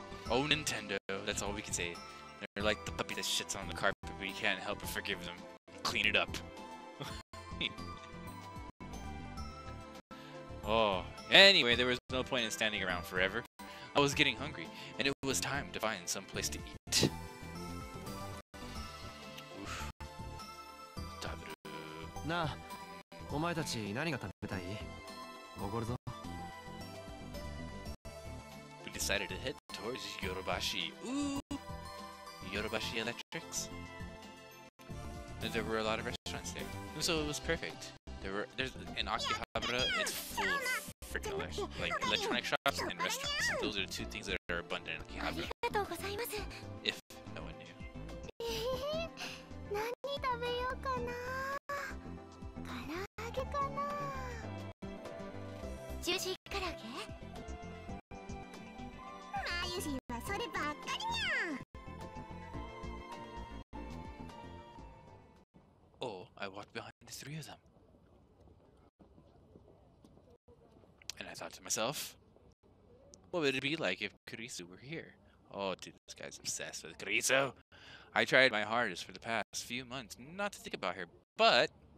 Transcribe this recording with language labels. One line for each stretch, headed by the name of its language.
English: Oh, Nintendo, that's all we can say. They're like the puppy that shits on the carpet, but you can't help but forgive them. Clean it up. Oh, anyway, there was no point in standing around forever. I was getting hungry, and it was time to find some place to eat. Oof. Tabaru.
Japanese: なあ、お前たち何が食べたい？おごるぞ。
English: We decided to head towards Yorobashi. Ooh! Yorobashi Electrics. There were a lot of restaurants there, so it was perfect. There's in Akihabara, it's full of freaking electronic shops and restaurants. Those are the two things that are abundant in Akihabara. If no one knew.
Japanese: 何食べようかな。唐揚げかな。ジューシー唐揚げ？マユシはそればっかりにゃん。
English: Oh, I walked behind the three of them. And I thought to myself, what would it be like if Kurisu were here? Oh, dude, this guy's obsessed with Kurisu. I tried my hardest for the past few months not to think about her, but...